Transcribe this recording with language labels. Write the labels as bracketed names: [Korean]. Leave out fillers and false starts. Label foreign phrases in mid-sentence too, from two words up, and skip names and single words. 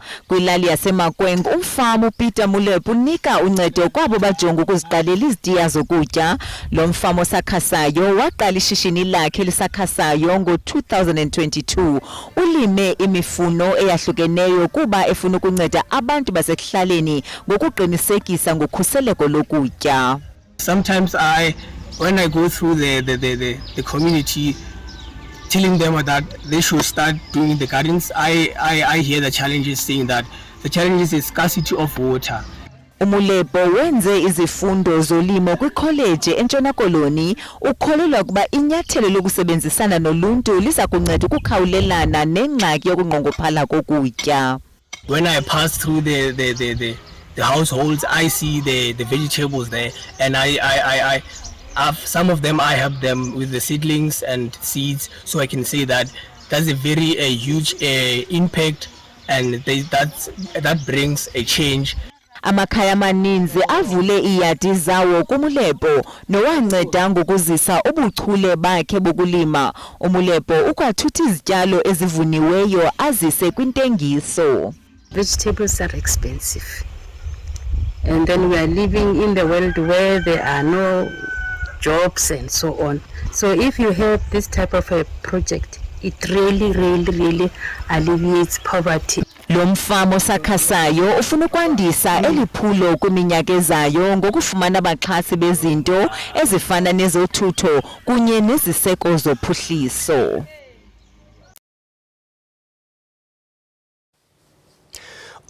[Xhosa] Kwilali yaseMakwengo umfama uPeter Mulebo unika uncedo kwabo bajonga ukuziqalela izitiya zokutya. Lo mfama osakhasayo waqala ishishini lakhe lisakhasayo ngo-2022. Ulime imifuno eyahlukeneyo kuba efuna ukunceda abantu basekuhlaleni ngokuqinisekisa ngokhuseleko lokutya. [English] Sometimes when I go through the community telling them that they should start doing the gardens, I hear the challenges saying that the challenges is scarcity of water. [Xhosa] Umulebo wenze izifundo zolimo kwikholeji eNtshona Koloni. Ukholelwa ukuba inyathelo lokusebenzisana noluntu liza kunceda ukukhawulelana nengxaki yokunqongophala kokutya. [English] When I pass through the households, I see the vegetables there, and some of them I help them with the seedlings and seeds, so I can say that that's a very huge impact, and that brings a change. [Xhosa] Amakhaya amaninzi avule iyadi zawo kuMulebo nowanceda ngokuzisa ubuchule bakhe bokulima. uMulebo ukwathutha izityalo ezivuniweyo azise kwintengiso. [English] Vegetables are expensive, and then we are living in the world where there are no jobs and so on. So if you have this type of a project, it really alleviates poverty. [Xhosa] Lo mfama osakhasayo ufuna ukwandisa eliphulo kwiminyaka ezayo ngokufumana abaxhasi bezinto ezifana nezothutho kunye neziseko zophuhliso.